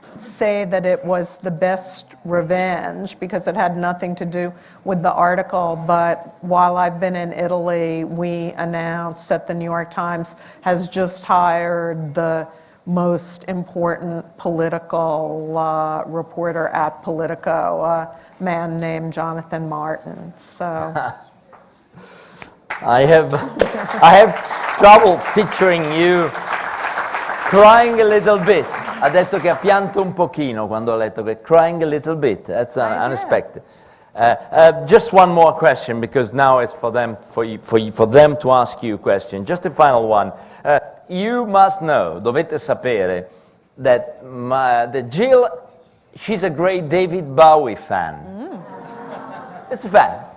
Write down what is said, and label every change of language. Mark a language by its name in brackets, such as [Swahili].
[English] say that it was the best revenge because it had nothing to do with the article, but while I've been in Italy, we announced that the New York Times has just hired the most important political reporter at Politico, a man named Jonathan Martin. So I have trouble picturing you crying a little bit. [Italian] Ha detto che ha pianto un pochino quando ha letto che [English] crying a little bit. That's unexpected. Just one more question, because now it's for them to ask you a question. Just a final one. You must know, [Italian] dovete sapere, [English] that Jill, she's a great David Bowie fan. It's a fan.